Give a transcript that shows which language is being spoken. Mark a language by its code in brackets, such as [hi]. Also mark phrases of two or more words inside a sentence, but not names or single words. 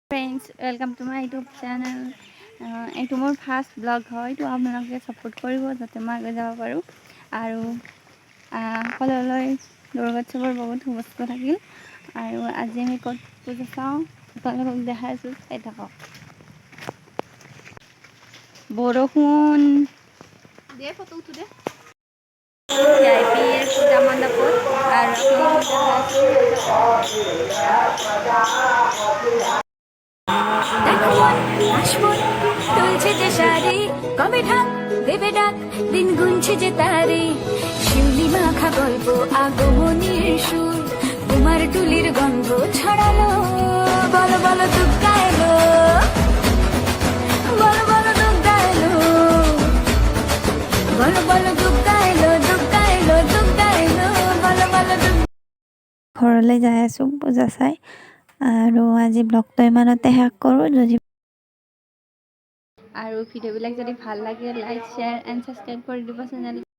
[en] Friends, welcome to my YouTube channel. [as] এইটো মোৰ [en] first blog [as] হয়, তো আপোনালোকে ছাপোৰ্ট কৰিব যাতে মই আগে যাব পাৰোঁ আৰু সকলোলৈ দুৰ্গোৎসৱৰ বহুত শুভেচ্ছা থাকিল আৰু আজি আমি ক'ত পূজা চাওঁ আপোনালোকক দেখাইছোঁ, চাই থাকক। বৰষুণ দিয়ে ফটো উঠো দে ভিআইপিৰ পূজা মণ্ডপত আৰু [bn] কবে ঢাক দেবে ডাক দিন গুনছে যে তারে শিউলি মাখা গল্প আগমনীর সুর কুমার টুলির গন্ধ ছড়ালো বলো বলো দুর্গা এলো বলো বলো দুর্গা এলো বলো বলো দুর্গা এলো দুর্গা এলো দুর্গা এলো বলো বলো [as] ঘৰলৈ যাই আছোঁ পূজা চাই আৰু আজি ব্লগটো ইমানতে শেষ কৰোঁ। যদি আৰু ভিডিঅ'বিলাক যদি ভাল লাগে [en] like share and subscribe [as] কৰি দিব চেনেল।